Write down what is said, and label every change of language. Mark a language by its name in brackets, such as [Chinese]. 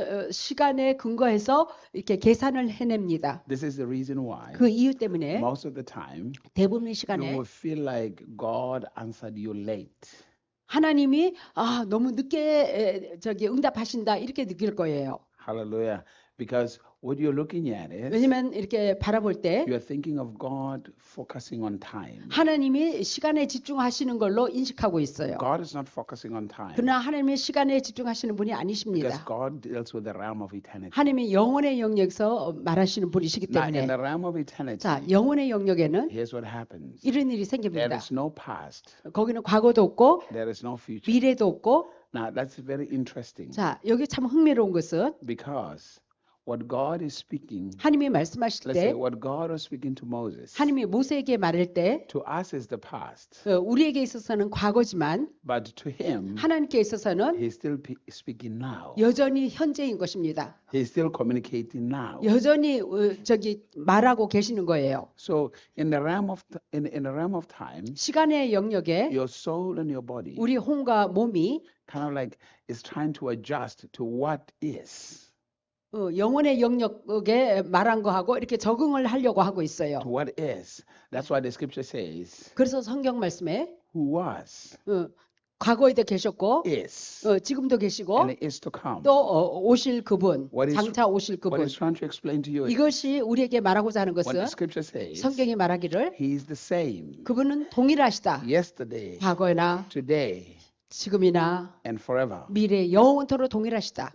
[Korean] 시간에 근거해서 이렇게 계산을 해냅니다. [English] This is the reason why [Korean] 그 이유 때문에 [English] most of the time [Korean] 대부분의 [English] you [Korean] 시간에 [English] will feel like God answered you late. [Korean] 하나님이 너무 늦게 응답하신다 이렇게 느낄 거예요. [English] Hallelujah. Because what you're looking at is [Korean] 왜냐면 이렇게 바라볼 때 [English] you are thinking of God focusing on time. [Korean] 하나님이 시간에 집중하시는 걸로 인식하고 있어요. [English] God is not focusing on time. [Korean] 그러나 하나님이 시간에 집중하시는 분이 [English] Because [Korean] 아니십니다. [English] God deals with the realm of eternity. [Korean] 하나님이 영혼의 영역에서 말하시는 분이시기 [English] Now, in [Korean] 때문에 [English] the realm of eternity, [Korean] 자, 영혼의 영역에는 [English] here's what happens. [Korean] 이런 일이 [English] There [Korean] 생깁니다. [English] is no past. [Korean] 거기는 과거도 없고 [English] There is no future. [Korean] 미래도 없고 [English] Now, that's very interesting [Korean] 자, 여기 참 흥미로운 것은 [English] because what God is speaking, [Korean] 하나님이 말씀하실 [English] let's say [Korean] 때 [English] what God was speaking to Moses, [Korean] 하나님이 모세에게 말할 때 [English] to us is the past, [Korean] 우리에게 있어서는 과거지만 [English] but to him, [Korean] 하나님께 있어서는 [English] he's still speaking now. [Korean] 여전히 현재인 것입니다. [English] He's still communicating now. [Korean] 여전히 말하고 계시는 거예요. [English] So in the realm of time, [Korean] 시간의 영역에 [English] your soul and your body [Korean] 우리 혼과 몸이 [English] kind of like is trying to adjust to what is. [Korean] 영혼의 영역에 말한 거하고 이렇게 적응을 하려고 하고 있어요. [English] To what is. That's why the scripture says, [Korean] 그래서 성경 말씀에 [English] who was, [Korean] 과거에도 계셨고 [English] is, [Korean] 지금도 계시고 [English] and is to come. [Korean] 또 오실 그분, [English] What is- [Korean] 장차 오실 [English] What [Korean] 그분. [English] it's trying to explain to you is [Korean] 이것이 우리에게 말하고자 하는 [English] what the [Korean] 것은 [English] scripture says, [Korean] 성경이 말하기를 [English] he is the same [Korean] 그분은 동일하시다. [English] yesterday, [Korean] 과거나 [English] today, [Korean] 지금이나 [English] and forever. [Korean] 미래 영원토록 동일하시다.